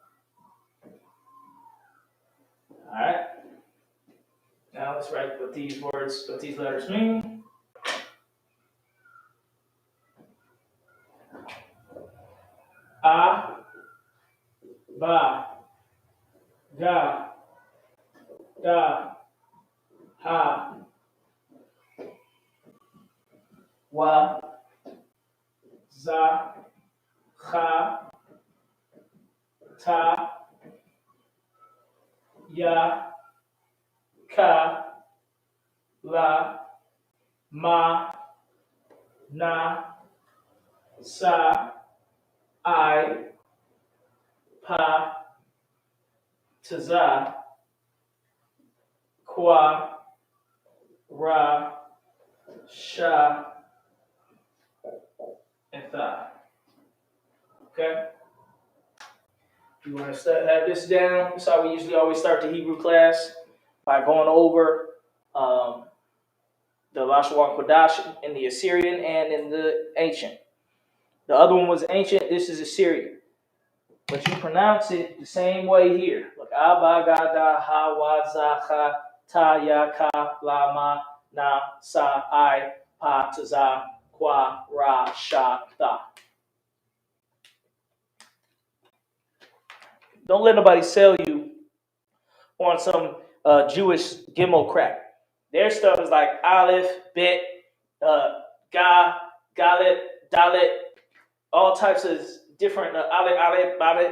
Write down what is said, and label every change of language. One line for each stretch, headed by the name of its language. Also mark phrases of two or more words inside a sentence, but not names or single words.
English: All right. Now let's write what these letters mean. A, ba, ba, ga, da, ha, wa, za, cha, ta, ya, ka, la, ma, na, sa, I, pa, taza, kwa, ra, sha, and tha. Okay? You want to have this down? That's how we usually always start the Hebrew class, by going over the Lashon Kodash in the Assyrian and in the ancient. The other one was ancient. This is Assyrian. But you pronounce it the same way here. Look, Abba, Gada, Ha, Wa, Za, Cha, Ta, Ya, Ka, La, Ma, Na, Sa, I, Pa, Taza, Kwa, Ra, Sha, Tha. Don't let nobody sell you on some Jewish Gimel crack. Their stuff is like Aleph, Bet, Ga, Galet, Dalet, all types of different Aleph, Balet.